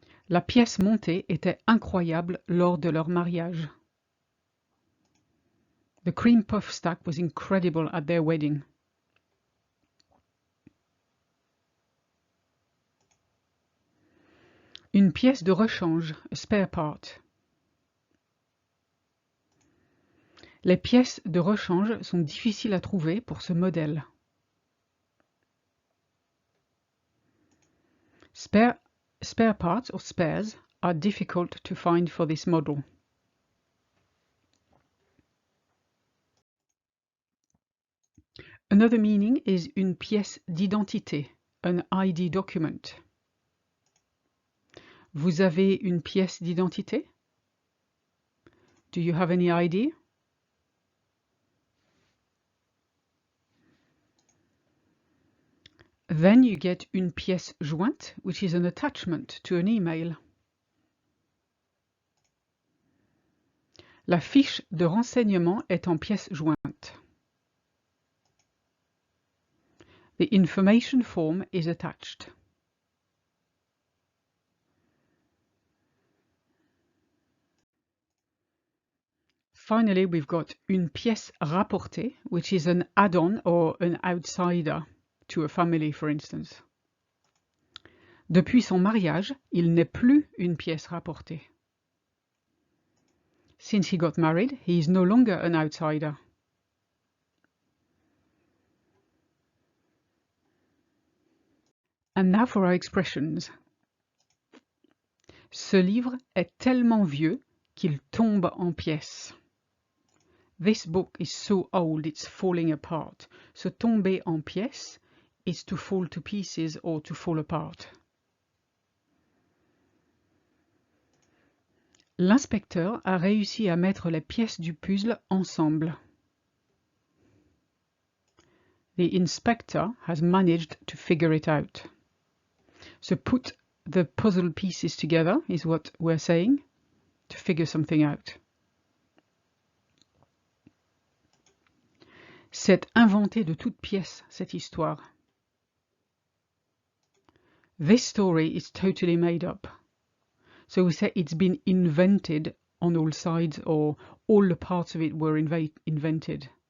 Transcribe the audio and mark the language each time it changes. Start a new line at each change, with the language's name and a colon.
French: La pièce montée était incroyable lors de leur mariage.
English: The cream puff stack was incredible at their wedding.
French: Une pièce de rechange,
English: a spare part.
French: Les pièces de rechange sont difficiles à trouver pour ce modèle.
English: Spare parts or spares are difficult to find for this model. Another meaning is
French: une pièce d'identité,
English: an ID document.
French: Vous avez une pièce d'identité?
English: Do you have any ID? Then you get
French: une pièce jointe,
English: which is an attachment to an email.
French: La fiche de renseignement est en pièce jointe.
English: The information form is attached. Finally, we've got
French: une pièce rapportée,
English: which is an add-on or an outsider to a family, for instance.
French: Depuis son mariage, il n'est plus une pièce rapportée.
English: Since he got married, he is no longer an outsider. And now for our expressions.
French: Ce livre est tellement vieux qu'il tombe en pièces.
English: This book is so old it's falling apart. So
French: tomber en pièces
English: is to fall to pieces or to fall apart.
French: L'inspecteur a réussi à mettre les pièces du puzzle ensemble.
English: The inspector has managed to figure it out. So put the puzzle pieces together is what we're saying, to figure something out.
French: C'est inventé de toutes pièces, cette histoire.
English: This story is totally made up. So we say it's been invented on all sides, or all the parts of it were invented.